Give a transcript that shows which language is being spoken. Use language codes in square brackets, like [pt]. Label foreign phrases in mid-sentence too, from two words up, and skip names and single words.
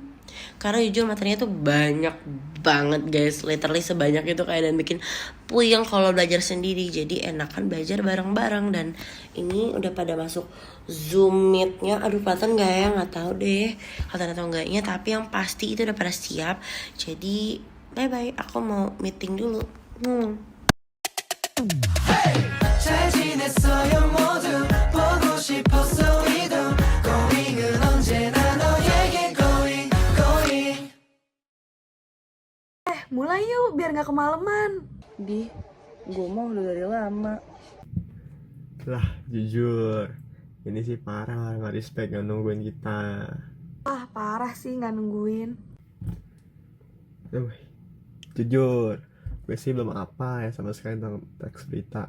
[id] Karena jujur materinya tuh banyak banget guys, literally sebanyak itu kayak, dan bikin puyeng kalau belajar sendiri. Jadi enakan belajar bareng-bareng. Dan ini udah pada masuk Zoom meetnya. Aduh kelihatan gak ya, gak tahu deh kelihatan atau enggaknya, tapi yang pasti itu udah pada siap. Jadi [en] bye bye, [id] aku mau meeting dulu. [ko] 잘 지냈어요 모두 보고 싶었어 이도 고잉은 언제나 너에게 [en] going going. [id] Mulai yuk biar gak kemalaman. Gue mau udah dari lama. Lah jujur, ini sih parah nggak respect nggak nungguin kita. Parah sih gak nungguin. Jujur, gue sih belum apa ya sama sekali tentang teks berita.